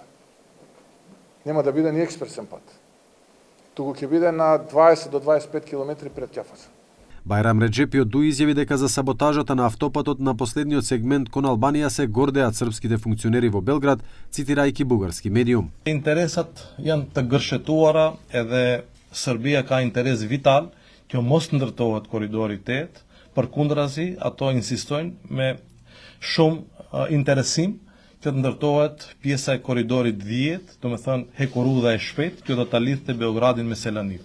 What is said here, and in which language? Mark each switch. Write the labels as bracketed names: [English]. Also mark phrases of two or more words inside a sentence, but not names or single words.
[Macedonian] Нема да биде ни експресен пат. Туку ќе биде на 20 до 25 километри пред Ќафасан. Бајрам Реджепи од ДУ изјави дека за саботажата на автопатот на последниот сегмент кон Албанија се гордеат српските функционери во Белград, цитирајќи бугарски медиум. [Albanian] Интересат janë të gërshetuara edhe Serbia ka interes vital që mos ndërtohet koridori 8, përkundrazi ato insistojnë me shumë interesim që të ndërtohet pjesa e koridorit 10, do me thënë hekurudha e shpejt, që do ta lidhte Beogradin me Selanikun.